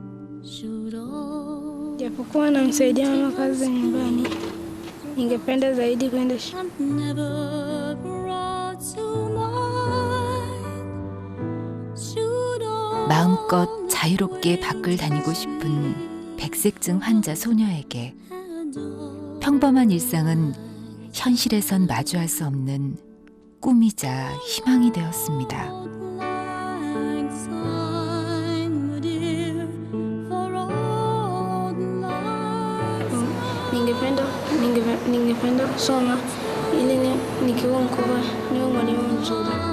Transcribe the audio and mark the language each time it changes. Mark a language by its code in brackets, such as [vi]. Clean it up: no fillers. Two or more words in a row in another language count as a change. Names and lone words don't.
[sw] Japokuwa namsaidia mama kazi za nyumbani, ningependa zaidi kwenda shule. [ko] 마음껏 자유롭게 밖을 다니고 싶은 백색증 환자 소녀에게 평범한 일상은 현실에선 마주할 수 없는 꿈이자 희망이 되었습니다. [sw] Ningependa kusoma ili nikiwa mkubwa niwe mwalimu mzuri.